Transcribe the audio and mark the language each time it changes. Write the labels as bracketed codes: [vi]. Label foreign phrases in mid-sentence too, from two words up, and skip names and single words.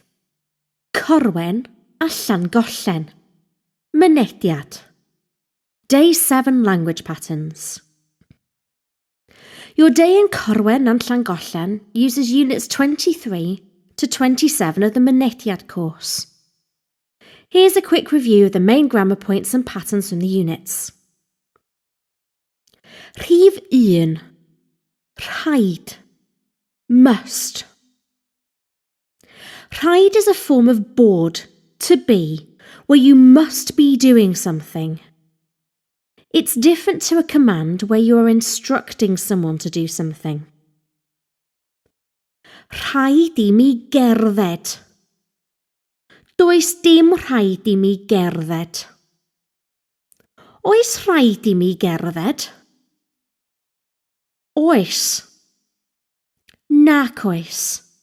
[cy] Corwen a Llangollen. Mynediad. [en] Day 7 language patterns. Your day in Corwen and Llangollen uses units 23 to 27 of the Mynediad course. Here's a quick review of the main grammar points and patterns from the units. [cy] Rhif 1. Rhaid. [en] Must. Rhaid is a form of bod, to be, where you must be doing something. It's different to a command where you are instructing someone to do something. [cy] Rhaid I mi gerdded. Does dim rhaid I mi gerdded. Oes rhaid I mi gerdded? Oes. Nac oes.